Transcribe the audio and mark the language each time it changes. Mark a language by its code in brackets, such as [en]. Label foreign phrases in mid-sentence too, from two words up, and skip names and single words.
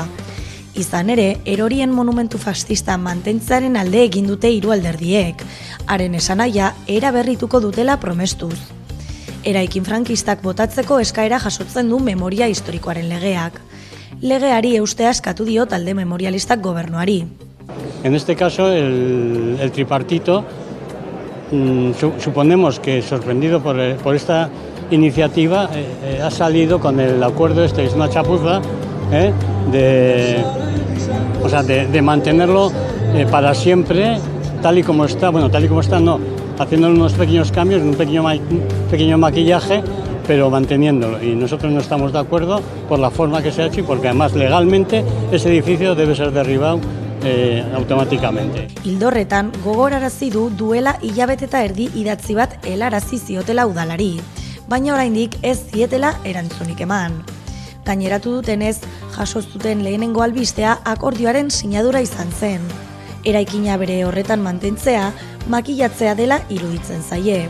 [eu] Izan ere, erorien monumentu fascista mantentzearen alde egin dute 3 alderdiek, haren esanahia era berrituko dutela promestuz. Eraikin frankistak botatzeko eskaera jasotzen du memoria historikoaren legeak. Legeari eustea eskatu dio talde memorialistak gobernuari. [es] En este caso, el tripartito, suponemos que sorprendido por esta iniciativa, ha salido con el acuerdo es una chapuza, de mantenerlo para siempre tal y como está, no, haciendo unos pequeños cambios, un pequeño maquillaje, pero manteniéndolo. Y nosotros no estamos de acuerdo por la forma que se ha hecho y porque además legalmente ese edificio debe ser derribado automáticamente. [eu] Hildorretan gogorarazi du duela hilabete eta erdi idatzi bat helarazi ziotela udalari, baina oraindik ez zietela erantzunik eman. Gaineratu dutenez, jaso zuten lehenengo albistea akordioaren sinadura izan zen. Eraikina bere horretan mantentzea, makillatzea dela iruditzen zaie.